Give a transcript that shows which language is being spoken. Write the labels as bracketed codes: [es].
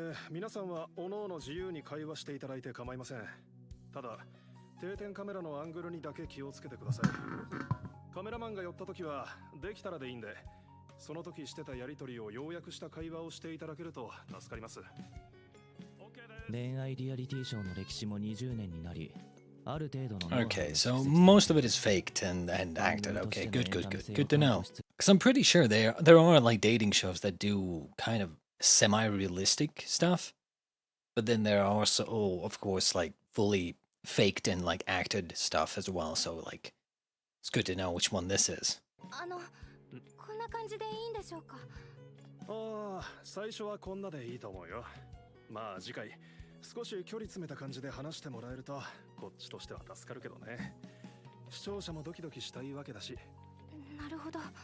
[ja] 皆さんはおのおの自由に会話していただいて構いません。ただ定点カメラのアングルにだけ気をつけてください。カメラマンが寄った時はできたらでいいんで、その時してたやりとりを要約した会話をしていただけると助かります。恋愛リアリティショーの歴史も20年になり、ある程度の [en] Okay, so most of it is faked and acted. Okay, good to know. Because I'm pretty sure there are like dating shows that do kind of semi-realistic stuff, but then there are also, of course, like fully faked and like acted stuff as well. So like, it's good to know which one this is. [ja] こんな感じでいいんでしょうか？ああ、最初はこんなでいいと思うよ。まあ次回少し距離詰めた感じで話してもらえるとこっちとしては助かるけどね。視聴者もドキドキしたいわけだし。なるほど。